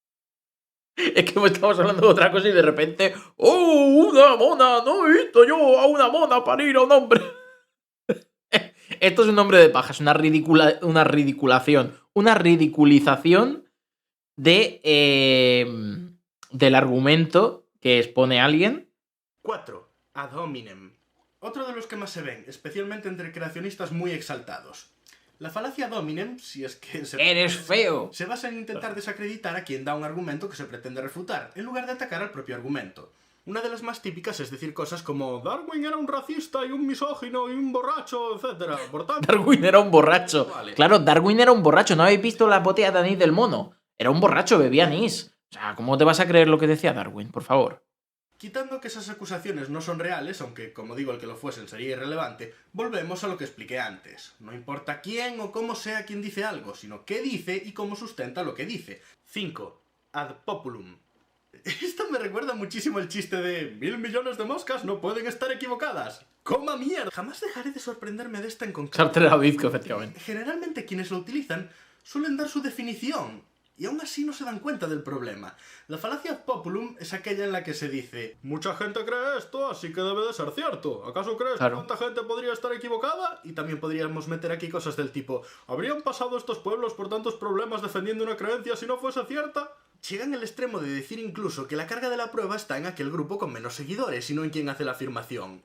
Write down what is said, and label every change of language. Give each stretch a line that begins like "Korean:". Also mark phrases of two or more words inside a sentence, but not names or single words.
Spanish: Es que estamos hablando de otra cosa y de repente, ¡oh, una mona! No he visto yo a una mona parir a un hombre. Esto es un hombre de paja, es una ridiculación, una ridiculización del argumento que expone alguien. 4.
Latin: Ad hominem.
Spanish: Otro de los que más se ven, especialmente entre creacionistas muy exaltados. La falacia
Latin: ad hominem,
Spanish: si es que ¡Eres feo! se basa en intentar desacreditar a quien da un argumento que se pretende refutar, en lugar de atacar al propio argumento. Una de las más típicas es decir cosas como Darwin era un racista y un misógino y un borracho, etc. Por tanto, Darwin era un borracho. vale. Claro, Darwin era un borracho. ¿No habéis visto la botella de anís del mono? Era un borracho, bebía anís. O sea, ¿cómo te vas a creer lo que decía Darwin? Por favor. Quitando que esas acusaciones no son reales, aunque como digo el que lo fuesen sería irrelevante, volvemos a lo que expliqué antes. No importa quién o cómo sea quien dice algo, sino qué dice y cómo sustenta lo que dice. 5.
Latin: Ad populum.
Spanish: Esto me recuerda muchísimo el chiste de 1.000 millones de moscas no pueden estar equivocadas. ¡Coma mierda! Jamás dejaré de sorprenderme de esta en concreto. Sartre Davidco, efectivamente. Generalmente quienes lo utilizan suelen dar su definición, y aún así no se dan cuenta del problema. La falacia
Latin: ad populum
Spanish: es aquella en la que se dice mucha gente cree esto, así que debe de ser cierto. ¿Acaso crees que tanta gente podría estar equivocada? Y también podríamos meter aquí cosas del tipo ¿habrían pasado estos pueblos por tantos problemas defendiendo una creencia si no fuese cierta? Llegan al extremo de decir incluso que la carga de la prueba está en aquel grupo con menos seguidores y no en quien hace la afirmación.